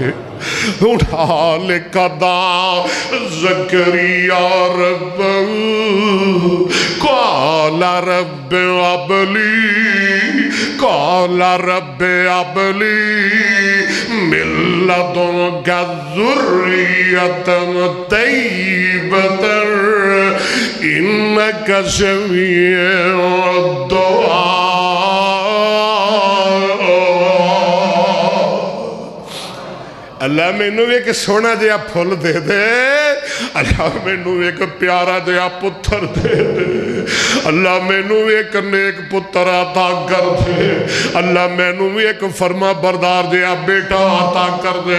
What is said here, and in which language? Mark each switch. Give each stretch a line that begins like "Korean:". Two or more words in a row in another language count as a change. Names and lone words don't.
Arabic: هنالك دعا زكريا ربه قال رب هب لي من لدنك ذرية طيبة إنك سميع الدعاء.
Punjabi: اللہ مینوں اک سوہنا جیہا پھل دے دے، اللہ مینوں اک پیارا جیہا پتر دے دے، اللہ مینوں اک نیک پتر عطا کر دے، اللہ مینوں بھی اک فرمانبردار جیہا بیٹا عطا کر دے, अल्लाह मैनू भी एक फरमा बरदार जिहा बेटा अता कर दे।